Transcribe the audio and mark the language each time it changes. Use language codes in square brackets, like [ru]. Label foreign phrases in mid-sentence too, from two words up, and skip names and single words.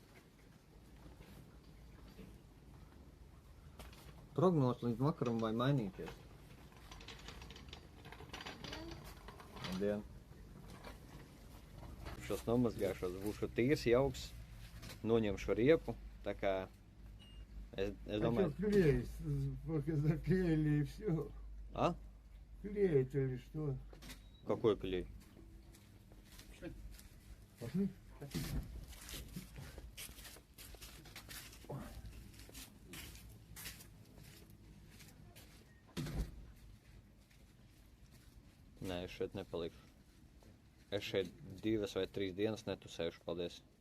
[lv] Prognoz līdz vakaram vai mainīties? Labdien. Šos nomazgāšos, būšu tīrs, jauks, noņemšu riepu, tā kā es domāju... [ru] А что клеить? Только заклеили и все. А? Клеить или что? Какой клей? Пошли. [lv] Nē, es šeit nepalikšu. Es šeit 2 vai 3 dienas netusēšu, paldies.